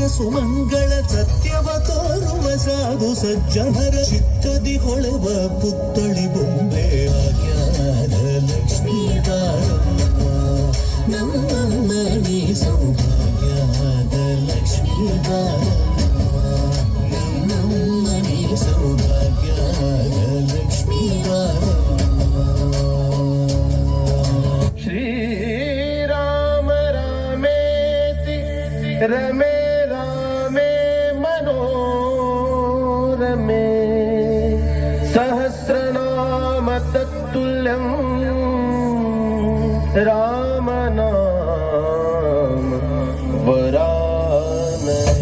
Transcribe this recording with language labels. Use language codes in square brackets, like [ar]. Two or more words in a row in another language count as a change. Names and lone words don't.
[kn] ಸುಮಂಗಳ ಸತ್ಯವ ತೋರುವ ಸಾಧು ಸಜ್ಜನರ ಚಿತ್ತದಿ ಹೊಳೆವ ಪುತ್ಥಳಿ ಬೊಂಬೆ ಭಾಗ್ಯದ ಲಕ್ಷ್ಮೀ ವಾರಮ್ಮ ನಮ್ಮನಿ ಸೌಭಾಗ್ಯದ ಲಕ್ಷ್ಮೀ ವಾರಮ್ಮ ನಮ್ಮನಿ ಸೌಭಾಗ್ಯದ ಲಕ್ಷ್ಮೀ ವಾರಮ್ಮ [sa] श्रीराम रामेति रमे रामे मनोरमे सहस्रनाम तत्तुल्यं रामनाम वरानने